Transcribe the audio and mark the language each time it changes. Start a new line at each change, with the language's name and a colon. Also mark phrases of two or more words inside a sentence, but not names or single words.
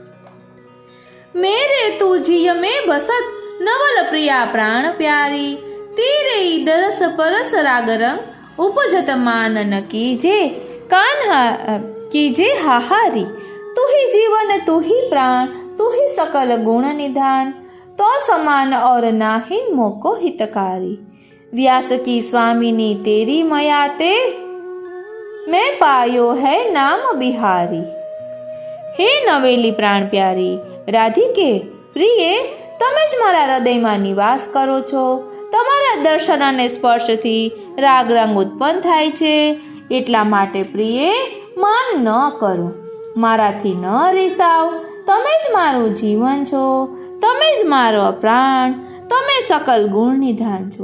Braj: मेरे तुजीय में बसत नवल प्रिया प्राण प्यारी तेरे दरस परस राग रंग उपजत मानन कीजे कान्हा कीजे हाहारी। तू ही जीवन तू ही प्राण तू ही सकल गुण निधान, तो समान और नाहिन मोको हितकारी। व्यास की स्वामिनी तेरी मयाते मैं पायो है नाम बिहारी।
Hindi: हे नवेली प्राण प्यारी राधिके प्रिये,
Gujarati: તમે જ મારા હૃદયમાં નિવાસ કરો છો। તમારા દર્શન અને સ્પર્શથી રાગ રંગ ઉત્પન્ન થાય છે, એટલા માટે પ્રિયે માન ન કરો, મારાથી ન રીસાવ। તમે જ મારું જીવન છો, તમે જ મારો પ્રાણ, તમે સકલ ગુણ નિધાન છો।